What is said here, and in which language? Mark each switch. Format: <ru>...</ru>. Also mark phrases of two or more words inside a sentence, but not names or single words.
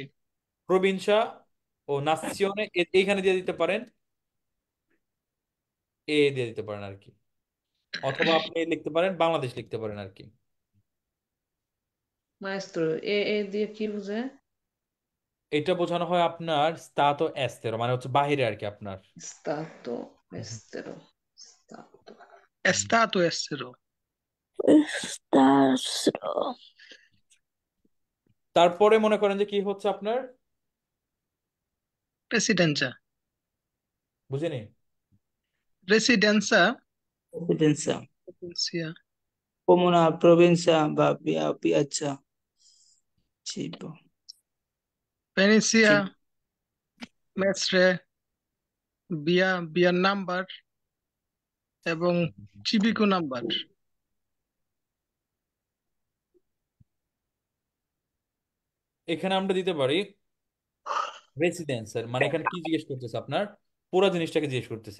<it>provincia o nazione</it> <bn>এইখানে দিয়ে দিতে পারেন, এ দিয়ে দিতে পারেন আর কি। অথবা আপনি লিখতে পারেন বাংলাদেশ লিখতে পারেন আর কি। মাestro, এ দিয়ে কি বুঝে? এটা বোঝানো হয় আপনার</bn> <it>stato estero,</it> <bn>মানে হচ্ছে বাহিরে আর কি আপনার।</bn> <it>Stato estero. Stato. Stato estero,</it> <bn>তারপরে মনে করেন যে কি হচ্ছে আপনার,</bn> <it>presidenza,</it> <bn>বুঝিনি।</bn> <it>residenza, রেসিডেন্সিয়া, sia, comune, provincia বা piazza, cipo, Venezia, mestre, via, via</it> <bn>নাম্বার এবং</bn> <it>চিবিকো নাম্বার।</it> <bn>এখানে আমরা দিতে পারি রেসিডেন্সের, মানে এখানে কি জিজ্ঞেস করতেছে আপনার, পুরো জিনিসটাকে জিজ্ঞেস করতেছে।</bn>